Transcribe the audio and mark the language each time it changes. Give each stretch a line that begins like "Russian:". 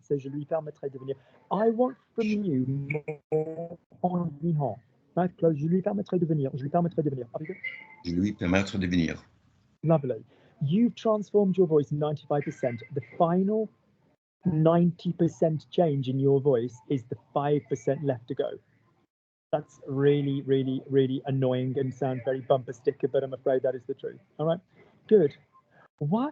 French: So, je lui permettrai de venir.
English: I want from you more environs. Nice close.
French: Je lui permettrai de venir. Je lui permettrai de venir. Je lui permettre de venir.
English: Lovely. You've transformed your voice 95%. The final 90% change in your voice is the 5% left to go. That's really, really, really annoying and sounds very bumper sticker, but I'm afraid that is the truth. All right, good. Why?